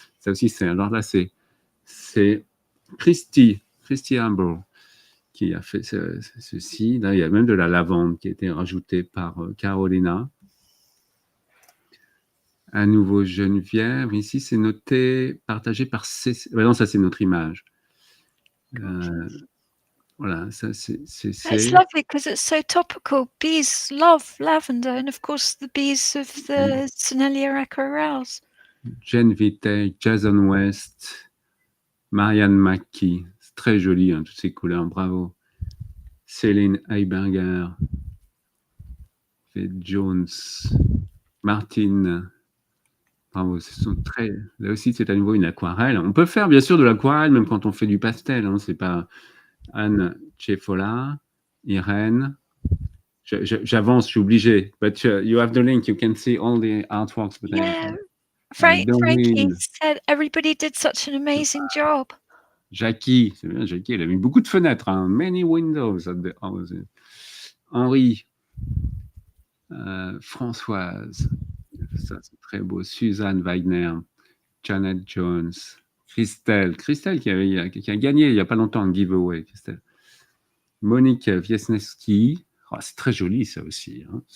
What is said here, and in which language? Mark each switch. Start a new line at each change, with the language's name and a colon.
French: Ça aussi, alors là, c'est Christy Amber qui a fait ceci. Là, il y a même de la lavande qui a été rajoutée par Carolina. À nouveau Geneviève. Ici, c'est noté, partagé par non, ça, c'est notre image. Voilà, ça, c'est...
English: It's lovely because it's so topical. Bees love lavender, and of course, the bees of the Sennelier Echo-Rouse. Jen Vitek, Jason West, Marianne Mackie.
French: C'est très joli, toutes ces couleurs, bravo. Céline Heiberger, Faith Jones, Martine. Bravo, ce sont très... Là aussi, c'est à nouveau une aquarelle. On peut faire, bien sûr, de l'aquarelle, même quand on fait du pastel. C'est pas... Anne Chefola, Irène. J'avance, je suis obligé.
English: But you have the link, you can see all the artworks. Yeah, Frankie said everybody did such an amazing job.
French: Jackie, c'est bien, Jackie, elle a mis beaucoup de fenêtres.
English: Many windows at the house.
French: Henri, Françoise, ça c'est très beau. Suzanne Wagner, Janet Jones, Christelle qui a gagné il n'y a pas longtemps un giveaway. Christelle. Monique Wiesnewski, c'est très joli ça aussi.